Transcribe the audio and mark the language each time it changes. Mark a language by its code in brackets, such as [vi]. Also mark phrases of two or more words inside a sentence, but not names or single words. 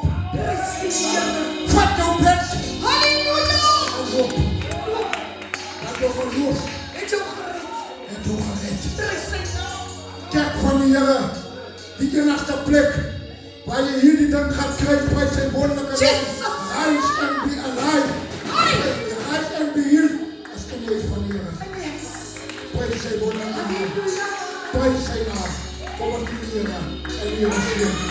[af] Vat jou bed. Halleluja! En loop. Laat jou geloof. Het jou gered. Kerk van die Here, die enigste plek, waar jy hierdie ding gaan kry, prys sy wonderlike naam. [en] Rise and be alive. Rise and be healed. [af] As in jy van die Here. Prys sy wonderlike naam. Prys sy naam. Kompartiera en je misschien.